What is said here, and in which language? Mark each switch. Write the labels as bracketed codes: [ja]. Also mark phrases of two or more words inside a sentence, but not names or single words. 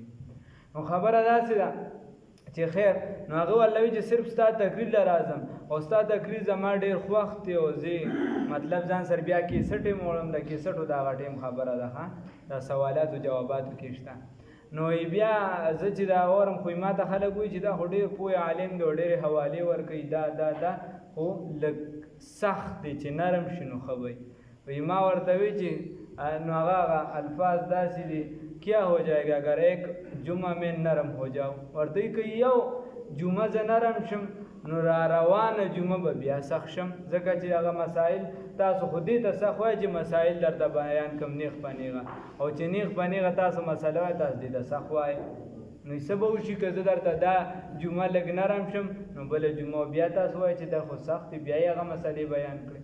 [ps] نو خبره داسې ده چې خیر نو هغه ولوي چې صرف ستا تقریر له راځم او ستا تقریر زما ډېر خوښ دی او زه مطلب ځان سره بیا کیسټ یې موړم د کیسټو د هغه ټیم خبره ده د سوالاتو جواباتو کې شته نو بیا زه چې دا اورم خو ما ته خلک وایي چې دا خو ډېر پوه عالم دی او ډېرې حوالې ورکوي دا خو لږ سخت دی چې نرم شي نو ښه وایي ما ورته وایي چې نو هغه الفاظ داسې دي [ur] کیا ہو جائے گا اگر ایک جمعہ میں نرم ہو جاؤ [ps] ورته که یو جمعه زه نرم شم نو را روانه جمعه به بیا سخت شم ځکه چې هغه مسائل تاسو خو دې ته سخت وایي چې مسائل درته بیان کم نیغ په نیغه او چې نیغ په نیغه تاسو مسله وایي تاسو دې ته سخت وایي نو څه به وشي که زه درته دا جمعه لږ نرم شم نو بله جمعه بیا تاسو وایي چې دا خو سخت دی بیا یې هغه مسلې بیان کړئ.